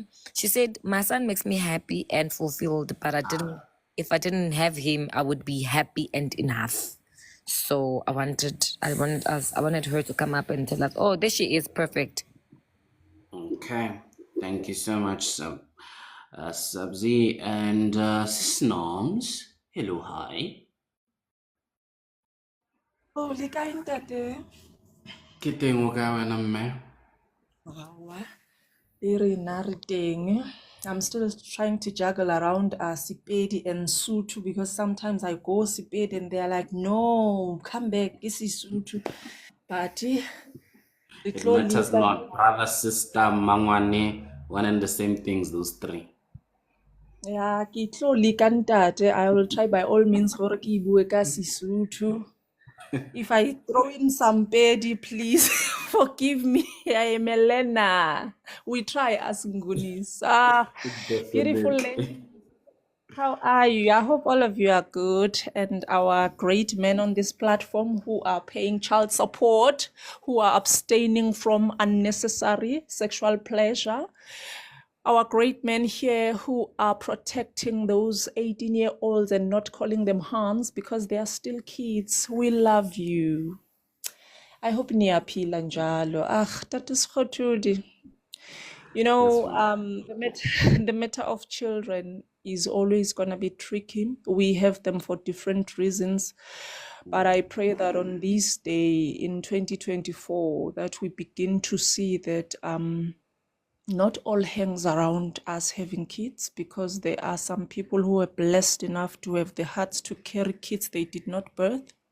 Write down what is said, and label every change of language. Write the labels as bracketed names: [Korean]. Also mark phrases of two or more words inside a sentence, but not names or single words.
[English] She said, my son makes me happy and fulfilled, but if I didn't have him, I would be happy and enough. So I wanted her to come up and tell us, oh, there she is, perfect. Okay. Thank you so much, Sabzi and Snoms. Hello, hi. [Southern Sotho] Oh, le kae ntate? Ke teng o kae wena mme? Aowa, le rena re teng. [English] I'm still trying to juggle around Sepedi and Sotho because sometimes I go Sepedi and they're like, no, come back, this is Sotho. But It matters not. Brother, sister, mangwane, one and the same things, those three. yeah, [Southern Sotho] ke tlo leka ntate. [English] I will try by all means [Northern Sotho] gore ke bue ka Sesotho. [English] If I throw in some pedi, please forgive me. I am Elena. We try as Ngunis. Beautiful lady. How are you? I hope all of you are good, and our great men on this platform who are paying child support, who are abstaining from unnecessary sexual pleasure. Our great men here who are protecting those 18-year-olds and not calling them Hans because they are still kids. We love you. I hope [Zulu] niyaphila njalo. [English] Tata Sekgothudi. You know, the matter of children is always going to be tricky. We have them for different reasons. But I pray that on this day in 2024, that we begin to see that not all hangs around us having kids, because there are some people who are blessed enough to have the hearts to carry kids they did not birth.